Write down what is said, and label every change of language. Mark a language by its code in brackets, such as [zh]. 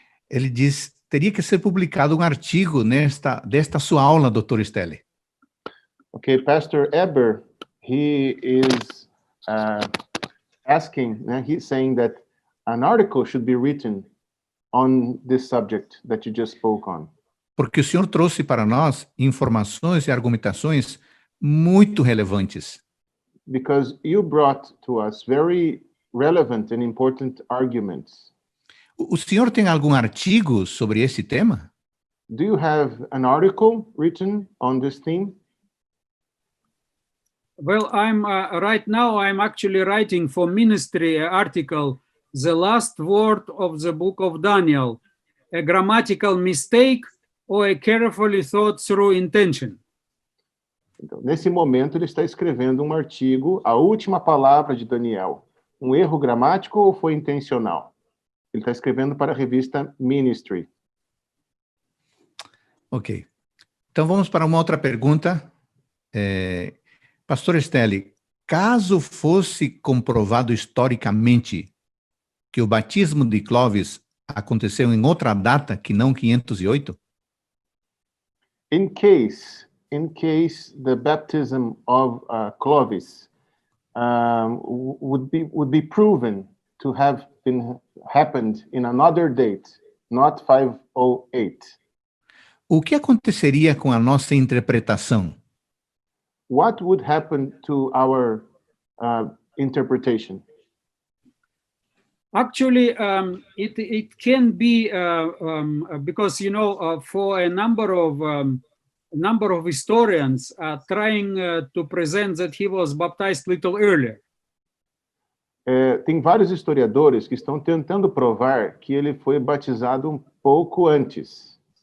[pt] Ele diz, teria que ser publicado um artigo desta sua aula, doutor Esteli. [en] Okay, Pastor Eber, he is asking, he's saying that an article should be written on this subject that you just spoke on. [pt] Porque o senhor trouxe para nós informações e argumentações muito relevantes. [en] Because you brought to us very relevant and important arguments. [pt] O senhor tem algum artigo sobre esse tema? [en] Do you have an article written on this theme? Well, right now I'm actually writing for ministry article, The Last Word of the Book of Daniel, a grammatical mistake or a carefully thought through intention. [pt] Então, nesse momento, ele está escrevendo um artigo, A Última Palavra de Daniel. Um erro gramático ou foi intencional? Ele está escrevendo para a revista Ministry. Ok. Então, vamos para uma outra pergunta. Pastor Esteli, caso fosse comprovado historicamente que o batismo de Clovis aconteceu em outra data que não 508? [en] In case the baptism of Clovis would be proven to have happened in another date, not 508. [pt] O que aconteceria com a nossa interpretação? [en] What would happen to our interpretation? Actually, it can be because for a number of historians trying to present that he was baptized little earlier. [pt] Tem vários historiadores que estão tentando provar que ele foi batizado um pouco antes.